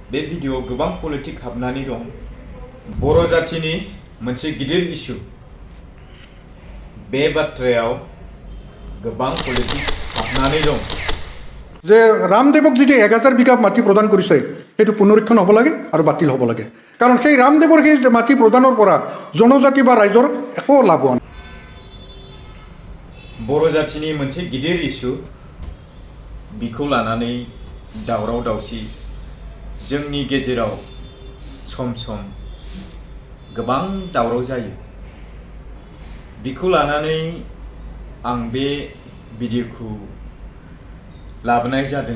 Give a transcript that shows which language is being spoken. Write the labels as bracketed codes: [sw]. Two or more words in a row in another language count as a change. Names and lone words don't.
[brx] बे भिडिअ'आव गोबां पलिटिक हाबनानै दं। बर' जातिनि मोनसे गिदिर इस्यु। बे बाथ्रायाव गोबां पलिटिक हाबनानै दं। [as] যে ৰামদেৱক যদি 1000 বিঘা মাটি প্ৰদান কৰিছে সেইটো পুনৰীক্ষণ হ'ব লাগে আৰু বাতিল হ'ব লাগে, কাৰণ সেই ৰামদেৱৰ সেই মাটি প্ৰদানৰ পৰা জনজাতি বা ৰাইজৰ একো লাভ হোৱা নাই। [brx] बर' जातिनि मोनसे गिदिर इस्यु, बिखौ लानानै दावराव दावसि जोंनि गेजेराव सम सम गोबां दावराव जायो। बिखौ लानानै आं बे भिडिअ'खौ लाबोनाय जादों।